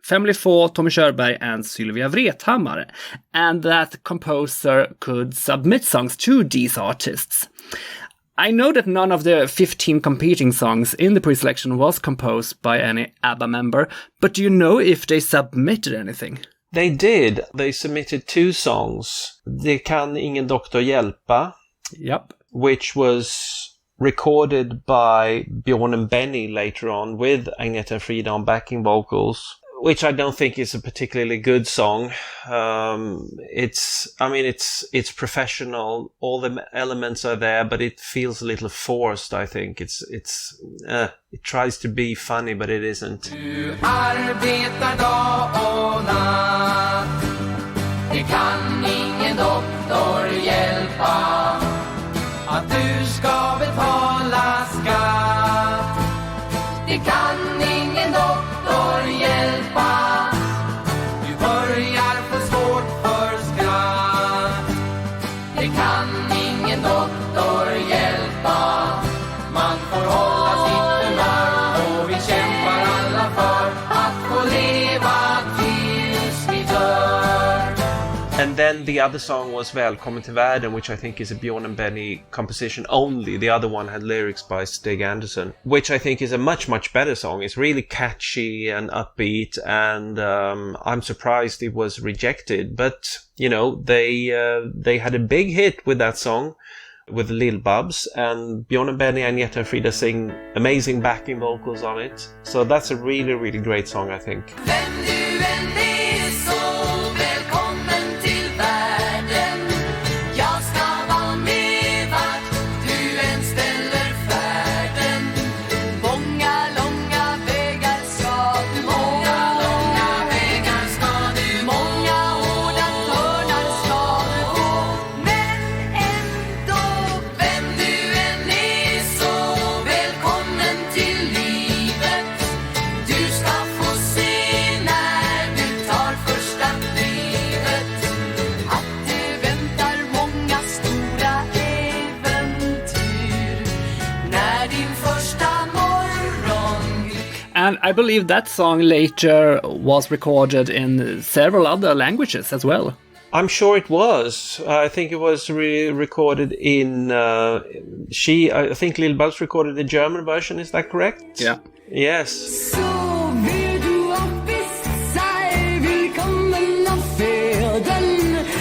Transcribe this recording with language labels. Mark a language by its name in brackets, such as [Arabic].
[English] Family 4, Tommy Körberg and Sylvia Vrethammar. And that composer could submit songs to these artists. I know that none of the 15 competing songs in the pre-selection was composed by any Abba member, but do you know if they submitted anything? They did. They submitted 2 songs. [Swedish] Det kan ingen doktor hjälpa. [English] Yep. Which was recorded by Björn and Benny later on with Agnetha and Frida on backing vocals, which I don't think is a particularly good song. It's professional. All the elements are there, but it feels a little forced, I think. It tries to be funny, but it isn't. [Swedish] Du arbetar dag och natt. Det kan ingen doktor hjälpa. Att du ska betala skatt. Det kan ingen doktor hjälpa. Du börjar få svårt för skratt. Det kan ingen doktor hjälpa. Man får hålla sitt humör och vi kämpar alla för att få leva tills vi dör. [English] And then the other song was Välkommen till världen, which I think is a Björn and Benny composition only. The other one had lyrics by Stig Andersson, which I think is a much, much better song. It's really catchy and upbeat, and I'm surprised it was rejected. But, you know, they had a big hit with that song, with Lill-Babs, and Björn and Benny, Agnetha and Frida sing amazing backing vocals on it. So that's a really, really great song, I think. [Swedish] Vem du än är så välkommen till världen. Jag ska vara med vart du än ställer färden. Många långa vägar ska du gå. Många långa vägar ska du. Många hårda törnar ska du gå. Men ändå, vem du än är så välkommen till livet. Du ska få se när du tar första klivet att det väntar många stora äventyr när din första morgon. [English] And I believe that song later was recorded in several other languages as well. I'm sure it was. I think it was recorded in... I think Lill-Babs recorded the German version, is that correct? Yeah. Yes. [Swedish] Så vill du att vissa är välkommen av föden.